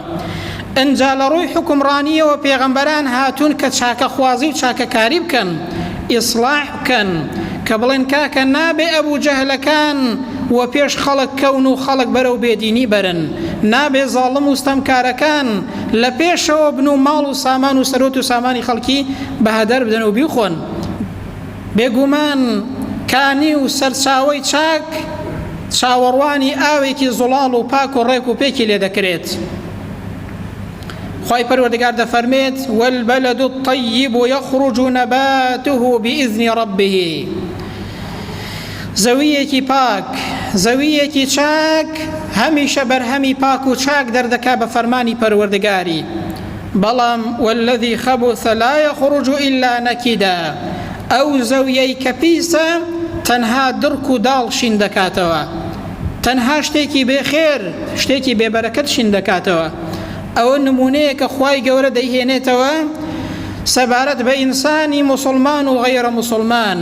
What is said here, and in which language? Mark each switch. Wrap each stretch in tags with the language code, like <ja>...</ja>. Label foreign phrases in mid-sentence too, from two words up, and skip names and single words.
<ckb>ئەنجا لە ڕووی حکومڕانیەوە پێغەمبەران هاتوون کە چاکەخوازی و چاکەکاری بکەن، ئیسلاح بکەن، کە بڵێن کاکە نابێ ئەبوو جەهلەکان و پێش خەڵک کەون و خەڵک بەرەو بێدینی بەرن، نابێ زاڵم و ستەمکارەکان لە پێشەوە بن و ماڵ و سامان و سەرۆت و سامانی خەڵکی بەهەدەر بدەن و بیخۆن. بێگومان کانی و سەرچاوەی چاک چاوەڕوانی ئاوێکی زوڵاڵ و پاک و ڕێک و پێکی لێ دەکرێت. خۆی پەروەردگار دەفەرمێت</ckb> <ar>والبلد الطيب يخرج نباته بإذن ربه.</ar> <ckb>زەویەکی پاک، زەویەکی چاک هەمیشە بەرهەمی پاک و چاک دەردەکا بە فەرمانی پەروەردگاری، بەڵام</ckb> <ar>والذي خبث لا يخرج إلا نكدا.</ar> <ckb>ئەو زەویەی کە پیسە تەنها درک و داڵ شین دەکاتەوە، تەنها شتێکی بێخێر شتێکی بێبەرەکەت شین دەکاتەوە. ئەوە نمونەیە کە خوای گەورە دەیهێنێتەوە سەبارەت بە ئینسانی موسڵمان و غەیرە موسڵمان.</ckb>